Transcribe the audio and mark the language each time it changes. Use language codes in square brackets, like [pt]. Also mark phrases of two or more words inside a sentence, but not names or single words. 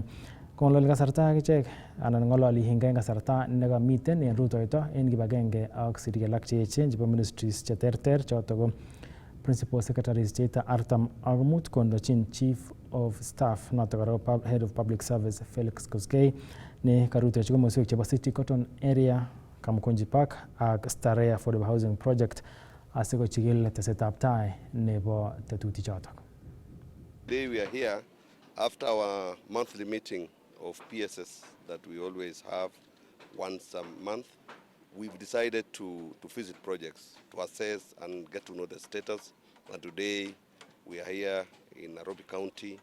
[kln] Kong'ololi kasarta akichek anan ng'ololi Hinga en kasarta nekamiten en rutoito en kibagenge ak sirik alak cheechen chebo ministries cheterter choto ko [en] principal secretaries [kln] cheite 45 kondochin [en] chief of staff [kln] noto kora [en] head of public service [kln] Felix Koskei ne karutechi komoswek chebo City Cotton area, Kamkunji Park ak Starehe [en] affordable housing project [kln] asikochikil tesetab tai nebo tetutik chotok. [en] Today we are here after our monthly meeting of PSS that we always have once a month. We've decided to visit projects, to assess and get to know the status. And today we are here in Nairobi County.